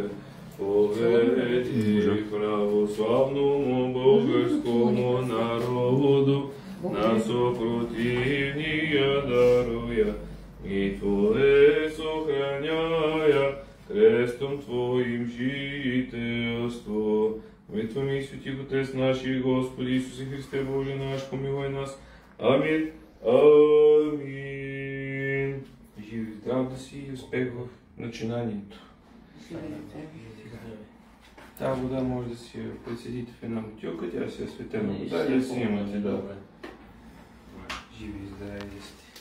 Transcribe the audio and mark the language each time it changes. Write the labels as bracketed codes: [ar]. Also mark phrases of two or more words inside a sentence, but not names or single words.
[cu] Поведи православному българскому народу, на съпротивния даруя и Твое сохраняя крестом Твоим жителство. [bg] присъстваме и свети Отец нашия Господи Исусе Христе Боже наш, помилуй нас. Амин. Амин. Живи и здрав да си и успех в начинанието. Тази вода може да си я прецедите в една бутилка, тя си е светена вода и да си имате, да. Живи и здрави да сте.